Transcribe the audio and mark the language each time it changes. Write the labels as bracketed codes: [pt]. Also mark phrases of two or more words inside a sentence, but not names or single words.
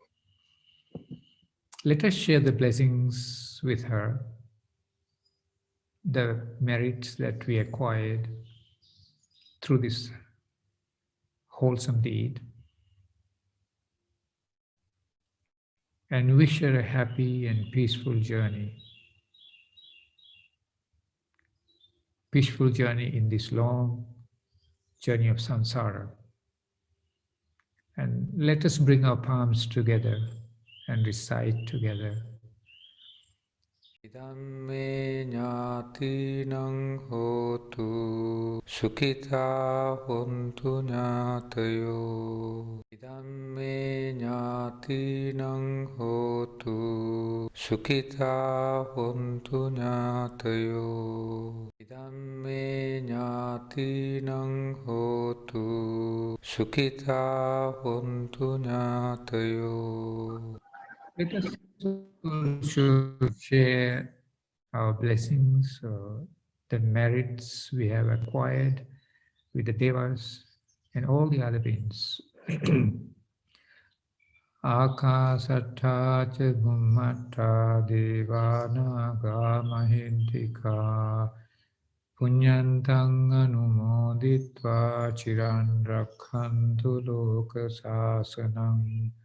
[en] Let us share the blessings with her, the merits that we acquired through this wholesome deed, and wish her a happy and peaceful journey. Peaceful journey in this long journey of samsara. And let us bring our palms together and recite together. [pi] Idamme ñātīnaṁ hotu sukhitā hontu ñātayo. Idamme ñātīnaṁ hotu sukhitā hontu ñātayo. Idamme ñātīnaṁ hotu sukhitā hontu ñātayo. [en] Let us also share our blessings, the merits we have acquired with the devas and all the other beings. [pi] Akasattha ca bhummatta devanaga mahintika punyantang anumoditva chiran rakhantu loka sasanam.